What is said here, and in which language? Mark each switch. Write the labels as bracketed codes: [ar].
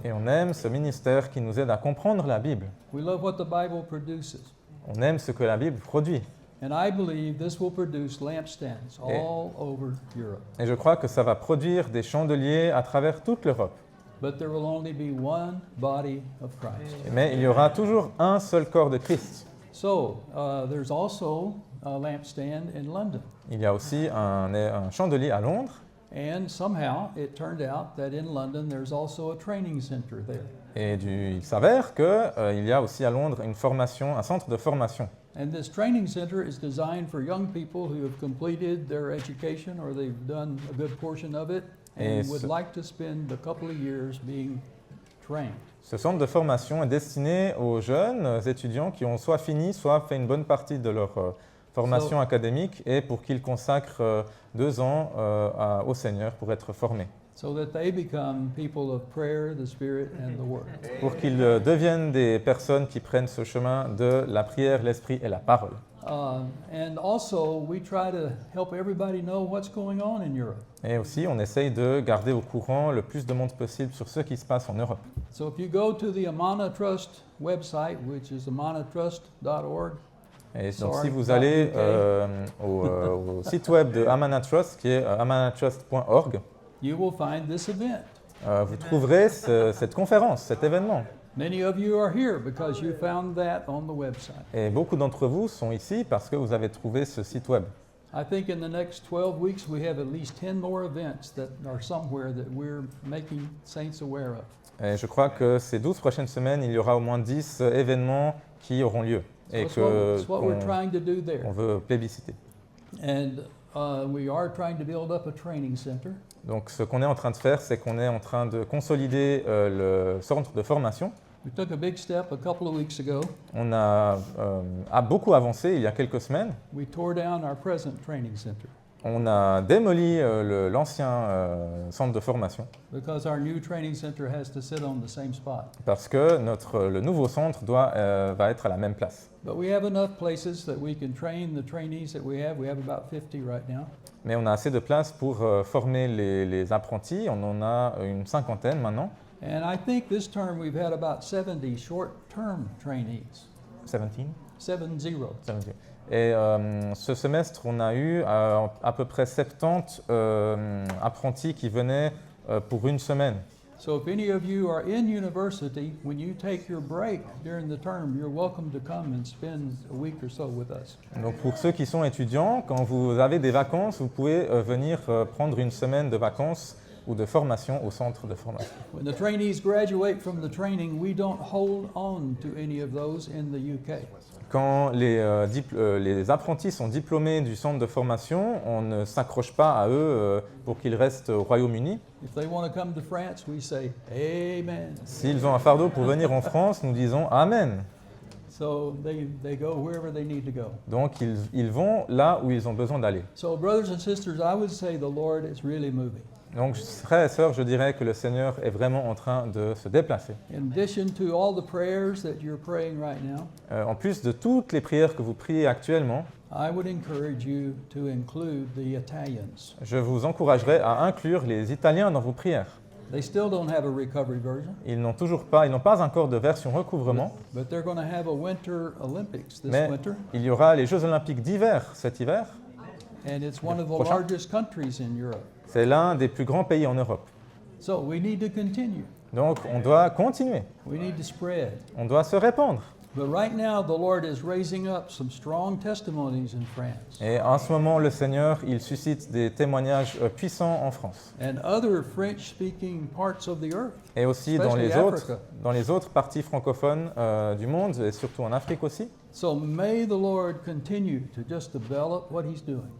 [fr] Et on aime ce ministère qui nous aide à comprendre la Bible. [en] We love what the Bible produces. [fr] On aime ce que la Bible produit. [en] And I believe this will produce lampstands all over Europe. [fr] Et je crois que ça va produire des chandeliers à travers toute l'Europe. [en] But there will only be one body of Christ. [fr] Mais il y aura toujours un seul corps de Christ. [en] So, there's also a lampstand in London. [fr] Il y a aussi un chandelier à Londres. [en] And somehow it turned out that in London there's also a training center there. [fr] Et il s'avère qu'il y a aussi à Londres une formation, un centre de formation. [en] And this training center is designed for young people who have completed their education or they've done a good portion of it and would like to spend a couple of years being trained. [fr] Ce centre de formation est destiné aux jeunes étudiants qui ont soit fini, soit fait une bonne partie de leur formation académique et pour qu'ils consacrent 2 ans au Seigneur pour être formés. [en] so that they become people of prayer, the Spirit, and the Word. [fr] Pour qu'ils deviennent des personnes qui prennent ce chemin de la prière, l'esprit et la parole. [en] And also, we try to help everybody know what's going on in Europe. [fr] Et aussi, on essaye de garder au courant le plus de monde possible sur ce qui se passe en Europe. [en] So if you go to the Amana Trust website, which is amanatrust.org, [fr] Et donc, si vous allez au site web de Amana Trust, qui est amanatrust.org, [en] you will find this event. [fr] vous trouverez cette conférence, cet événement. [en] Many of you are here because you found that on the website. [fr] Et beaucoup d'entre vous sont ici parce que vous avez trouvé ce site web. [en] I think in the next 12 weeks we have at least 10 more events that are somewhere that we're making saints aware of. [fr] Et je crois que ces 12 prochaines semaines, il y aura au moins 10 événements qui auront lieu et qu'on veut plébisciter. [en] And we are trying to build up a training center. [fr] Donc ce qu'on est en train de faire, c'est qu'on est en train de consolider le centre de formation. [en] We took a big step a couple of weeks ago. [fr] On a beaucoup avancé il y a quelques semaines. [en] We tore down our present training center. [fr] On a démoli l'ancien centre de formation. [en] Because our new training center has to sit on the same spot. [fr] Parce que le nouveau centre va être à la même place. [en] But we have enough places that we can train the trainees that we have. We have about 50 right now. [fr] Mais on a assez de place pour former les apprentis. On en a une cinquantaine maintenant. [en] And I think this term we've had about 70 short-term trainees. 17? 70. [fr] Et ce semestre, on a eu à peu près 70 apprentis qui venaient pour une semaine. [en] So if any of you are in university, when you take your break during the term, you're welcome to come and spend a week or so with us. [fr] Donc pour ceux qui sont étudiants, quand vous avez des vacances, vous pouvez venir prendre une semaine de vacances ou de formation au centre de formation. [en] When the trainees graduate from the training, we don't hold on to any of those in the UK. [fr] Quand les apprentis sont diplômés du centre de formation, on ne s'accroche pas à eux pour qu'ils restent au Royaume-Uni. [en] If they want to come to France, we say Amen. [fr] S'ils ont un fardeau pour venir en France, nous disons Amen. [en] So they go wherever they need to go. [fr] Donc ils vont là où ils ont besoin d'aller. [en] So brothers and sisters, I would say the Lord is really moving. [fr] Donc, frères et sœurs, je dirais que le Seigneur est vraiment en train de se déplacer. [en] In addition to all the prayers that you're praying right now, [fr] En plus de toutes les prières que vous priez actuellement, [en] I would encourage you to include the Italians. [fr] je vous encouragerai à inclure les Italiens dans vos prières. [en] They still don't have a recovery version. [fr] Ils n'ont pas encore de version recouvrement. [en] But they're going to have a Winter Olympics this [fr] Mais [en] winter. [fr] il y aura les Jeux Olympiques d'hiver cet hiver. [en] And it's one of the [fr] Prochain. [en] largest countries in Europe. [fr] C'est l'un des plus grands pays en Europe. [en] So we need to continue. [fr] Donc on doit continuer. [en] We need to spread. [fr] On doit se répandre. [en] But right now, the Lord is raising up some strong testimonies in France. [fr] Et en ce moment, le Seigneur, il suscite des témoignages puissants en France. [en] And other French-speaking parts of the earth. [fr] Et aussi dans [en] Especially [fr] les autres parties francophones du monde, et surtout en Afrique aussi. [en] So may the Lord continue to just develop what He's doing.